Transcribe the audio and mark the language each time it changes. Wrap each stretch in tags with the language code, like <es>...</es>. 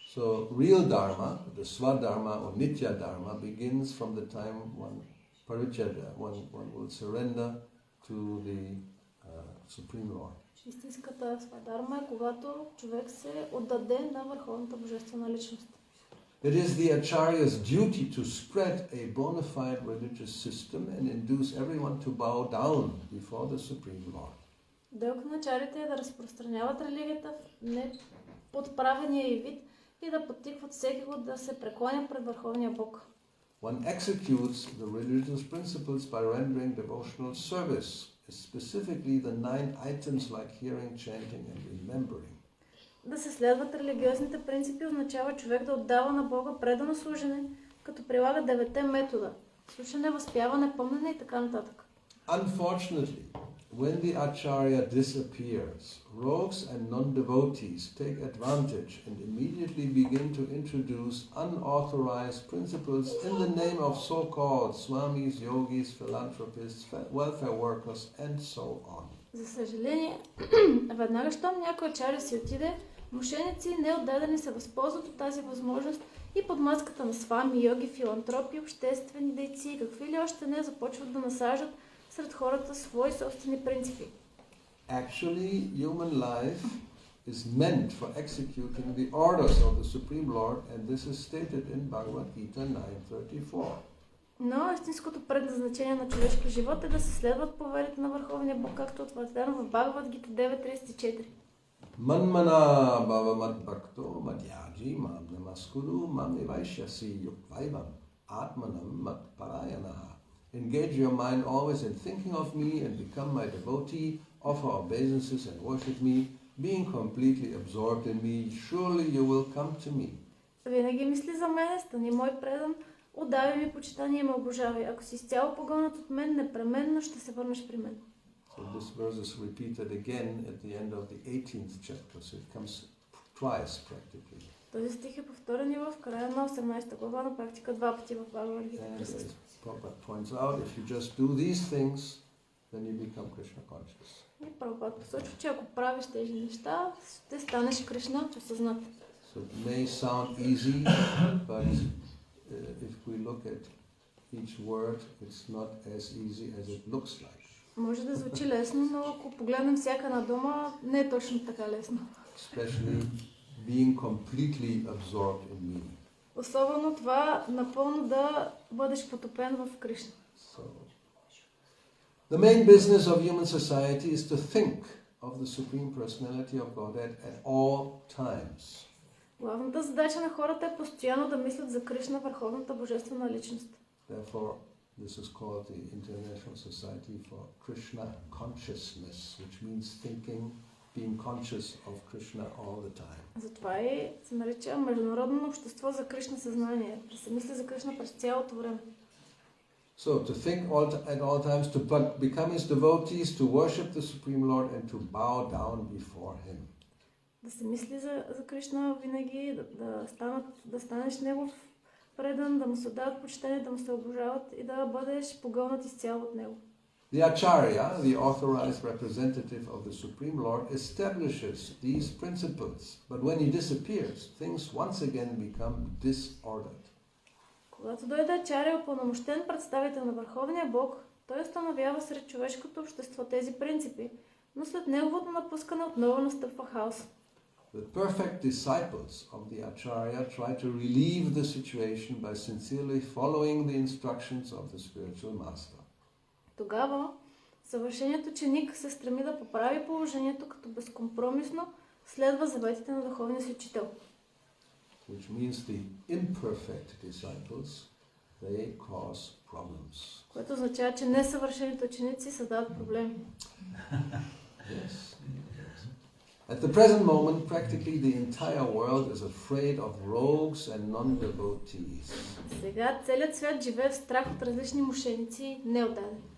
<en>So real Dharma, the Swadharma or Nitya Dharma, begins from the time one will surrender to the Supreme Lord.</en> <bg>Истинската свадharma е когато човек се отдаде на Върховната божествена личност.</bg> <en>It is the Acharya's duty to spread a bona fide religious system and induce everyone to bow down before the Supreme Lord.</en> <bg>Дълг на ачарите е да разпространяват религията в неподправения й вид и да подтикват всеки го да се преклоня пред Върховния Бог.</bg> <en>One executes the religious principles by rendering devotional service, specifically the 9 items like hearing, chanting and remembering.</en> <bg>Да се следват религиозните принципи означава човек да отдава на Бога предано служене, като прилага 9 метода – слушане, възпяване, помнене и така нататък.</bg> <en>Unfortunately, when the Acharya disappears, rogues and non-devotees take advantage and immediately begin to introduce unauthorized principles in the name of so-called swamis, yogis, philanthropists, welfare workers and so on.</en> <bg>За съжаление, веднага щом някой ачаря си отиде, мошеници и неотдадени се възползват от тази възможност и под маската на свами, йоги, филантропи, обществени дейци и какви ли още не започват да насаждат сред хората свои собствени принципи.</bg> <en>Actually, human life is meant for executing the orders of the Supreme Lord, and this is stated in Bhagavad Gita 9:34.</en> <bg>Но истинското предназначение на човешкия живот е да се следват повелите на Върховния Бог, както е утвърдено в Бхагавад Гита 9.34.</bg> <sa>Manmana bhava mad bhakto madhyaji mam namaskuru mam nivaishyasi yukvaivam atmanam mad parayanaha.</sa> <en>Engage your mind always in thinking of me and become my devotee, offer obeisances and worship me, being completely absorbed in me, surely you will come to me.</en> <bg>Винаги мисли за мене, стани мой предан, отдавай ми почитание и ме обожавай. Ако си изцяло погълнат от мен, непременно ще се върнеш при мен.</bg> <en>So this verse is repeated again at the end of the 18th chapter, so it comes twice practically.</en> <bg>Този стих е повторен и в края на 18 глава, на практика 2 пъти в Бхагавад Гита</bg> <en>And as</en> <bg>присъства.</bg> <en>Prabhupada points out, if you just do these things, then you become Krishna conscious.</en> <bg>И Прабхупада посочва, че ако правиш тези неща, ще станеш Кришна осъзнат.</bg> <en>So it may sound easy, but if we look at each word, it's not as easy as it looks like.</en> <bg>Може да звучи лесно, но ако погледнем всяка една дума, не е точно така лесно.</bg> <en>Especially being completely absorbed in me.</en> <bg>Особено това напълно да бъдеш потопен в Кришна.</bg> <en>So, the main business of human society is to think of the Supreme Personality of Godhead at all times.</en> <bg>Главната задача на хората е постоянно да мислят за Кришна, върховната божествена личност.</bg> <en>Therefore, this is called the International Society for Krishna Consciousness, which means thinking, being conscious of Krishna all the time.</en> <bg>Затова и се нарича Международно общество за Кришна съзнание. Да се мисли за Кришна през цялото време.</bg> <en>So, to think at all times, to become his devotees, to worship the Supreme Lord and to bow down before him.</en> <bg>Да се мисли за Кришна винаги, да станеш негов предан, да му се отдават почитание, да му се обожават и да бъдеш погълнат изцяло от него.</bg> <en>The Acharya, the authorized representative of the Supreme Lord, establishes these principles, but when he disappears, things once again become disordered.</en> <bg>Когато дойде Ачаря, упълномощен представител на Върховния Бог, той установява сред човешкото общество тези принципи, но след неговото напускане отново настъпва хаос.</bg> <en>The perfect disciples of the Acharya try to relieve the situation by sincerely following the instructions of the spiritual master.</en> <bg>Тогава съвършеният ученик се стреми да поправи положението, като безкомпромисно следва заветите на духовния си учител.</bg> <en>Which means the imperfect disciples, they cause problems.</en> <bg>Което означава, че несъвършените ученици създават проблеми.</bg> <en>Yes. At the present moment, practically the entire world is afraid of rogues and non-devotees.</en> <bg>Сега целият свят живее в страх от различни мошеници и неотдадени.</bg>